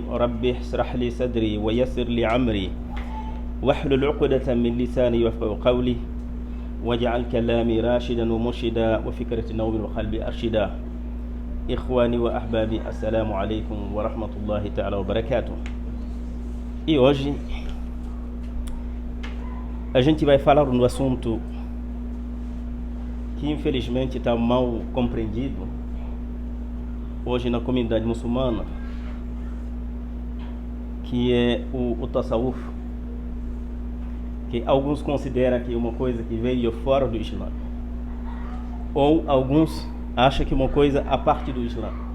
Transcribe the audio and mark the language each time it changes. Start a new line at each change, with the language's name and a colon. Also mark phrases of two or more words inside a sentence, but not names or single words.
Arabic: رب اشرح لي صدري ويسر لي عمري واحلل عقدة من لساني يفقهوا قولي واجعل كلامي راشدا ومرشدا وفكرة نور وقلبي أرشدا. إخواني وأحبابي السلام عليكم ورحمة الله تعالى وبركاته.
Portuguese: E hoje a gente vai falar no assunto que infelizmente está mal compreendido hoje na comunidade muçulmana, que é o tasawuf, que alguns consideram que é uma coisa que veio fora do Islã, ou alguns acham que é uma coisa a parte do Islã.